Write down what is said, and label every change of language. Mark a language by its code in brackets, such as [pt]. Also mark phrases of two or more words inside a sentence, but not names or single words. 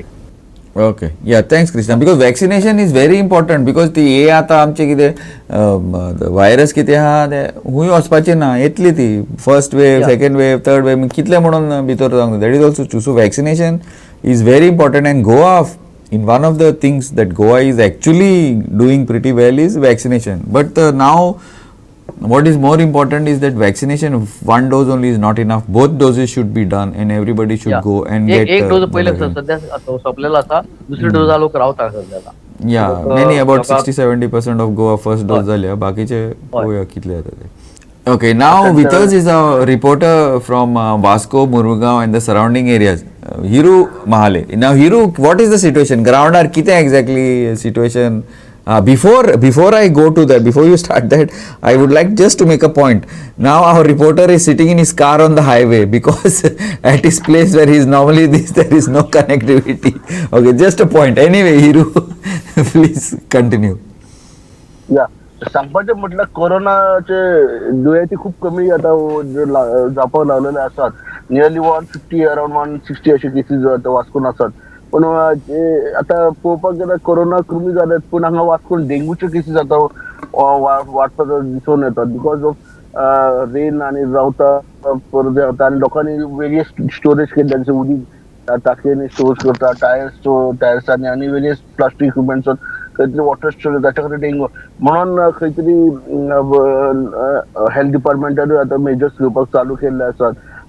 [en] okay, ya thanks Krishna. because vaccination is very important. [kok] बिकॉज ती हे आतां आमचे कितें व्हायरस कितें आहा ते खूंय वचपाचें ना. येतली ती [en] first wave, second wave, third wave [kok] कितले म्हणून भितर जावंक [en] that is also true. so vaccination is very important. and Goa in one of the things that Goa is actually doing pretty well is vaccination. But now what is more important is that vaccination, one dose only is not enough. Both doses should be done and everybody should go and get [kok] एक डोस पहिले सध्या संपलेला आसा. दुसरी डोस लोक रावतात सध्याला. [en] Yeah, many about 60-70% of Goa first dose झाल्या. [kok] बाकीचे पळोवया कितले जाता ते. [en] Okay, now And, with us is a reporter from Vasco, Murugao and the surrounding areas, Hiru Mahale. Now, Hiru, what is the situation? Ground are kite exactly situation? Before I go to that, before you start that, I would like just to make a point. Now our reporter is sitting in his car on the highway because at his place where he is normally this, there is no connectivity. Okay, just a point. Anyway, Hiru, please continue. [kok] या सांगपाचें म्हटल्यार कोरोनाचे दुयेंती खूप कमी आता जावपाक लागलेले आसात. नियरली 150 अराउंड 160 अशे केसीस आता वास्कोन आसात. पण आता पळोवपाक गेल्यार कोरोना कमी जालेत, पूण हांगा वास्कोन डेंगूचे केसीस आता वाडपाचो दिसून येतात [en] because of rain [kok] आणि रावता परत येता आनी लोकांनी [en] various storage [kok] केल्ले जशें उदीक टाकयेनी स्टोर करता, टायर्सांनी आनी [en] various plastic equipments [kok] खंय तरी [en] water storage [kok] ताच्या खातीर डेंगू म्हणून खंय तरी हेल्थ डिपार्टमेंटानूय आता मेजर्स घेवपाक चालू केल्ले आसात.